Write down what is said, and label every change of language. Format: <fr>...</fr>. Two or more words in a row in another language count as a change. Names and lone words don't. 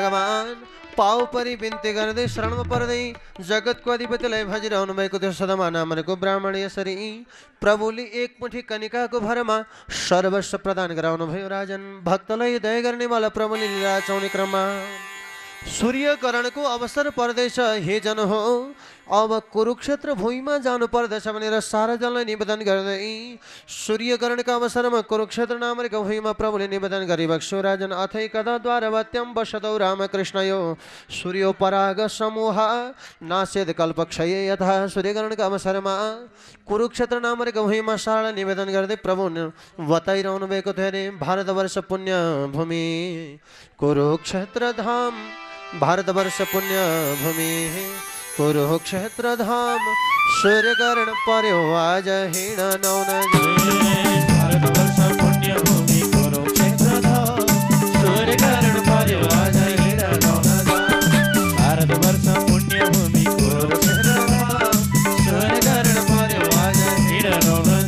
<ne>भगवान पाव परी बिनती गर्दै शरण पर्दै जगतको अधिपतिलाई भजिरहनु भएको थियो सदमा नामको ब्राह्मण यसरी प्रभुले एक मुठी कनिकाको भरमा सर्वस्व प्रदान गराउनु भयो राजन। भक्तलाई दया गर्नेवाला प्रभुले लीला रचाउने क्रममा सूर्यकरणको अवसर पर्दैछ हे जन हो अब कुरुक्षेत्र भूमिमा जानु पर्दछ भनेर सारा जनलाई निवेदन गर्दै सूर्यकरणका अवसरमा कुरुक्षेत्र नामको भूमिमा प्रभुले निवेदन गरिबक्सो राजन।</ne> <sa>अथै कदा द्वारवत्यम वसतौ रामकृष्णयो सूर्योपराग समूह नास्यद कल्पक्षये यथा।</sa> <ne>सूर्यकरणका अवसरमा कुरुक्षेत्र नामको भूमिमा सारालाई निवेदन गर्दै प्रभु बताइरहनु भएको थियो अरे भारतवर्ष पुण्य भूमि कुरुक्षेत्र धाम भारतवर्ष पुण्य भूमि कुरुक्षेत्र धाम सूर्यकर्ण पर्यो आज हिँड नौन भारतवर्ष पुण्य भूमि कुरुक्षेत्र धाम सूर्यकर्ण पर्यो आज हिँड नौन भारतवर्ष पुण्य भूमि कुरुक्षेत्र धाम सूर्यकर्ण पर्यो आज हिँड नौन</ne>